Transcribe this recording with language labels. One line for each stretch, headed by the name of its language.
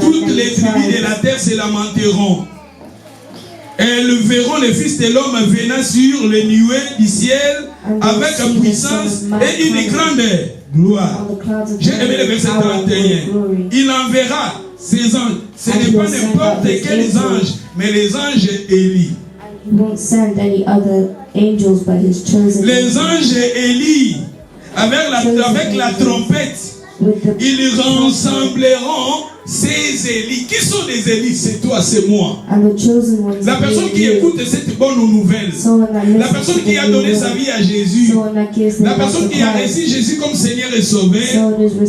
French: toutes les tribus de la terre se lamenteront. Elles verront le Fils de l'homme venant sur les nuées du ciel avec puissance et une grande gloire. J'ai aimé le verset 31. Il enverra ses anges. Ce n'est pas n'importe quels anges, mais les anges Élie.
English: He won't send any other angels but his chosen.
French: Les anges Élie, avec la trompette, ils rassembleront ces Élis. Qui sont les Élis? C'est toi, c'est moi. La personne qui écoute cette bonne nouvelle. La personne qui a donné sa vie à Jésus. La personne qui a reçu Jésus comme Seigneur et Sauveur.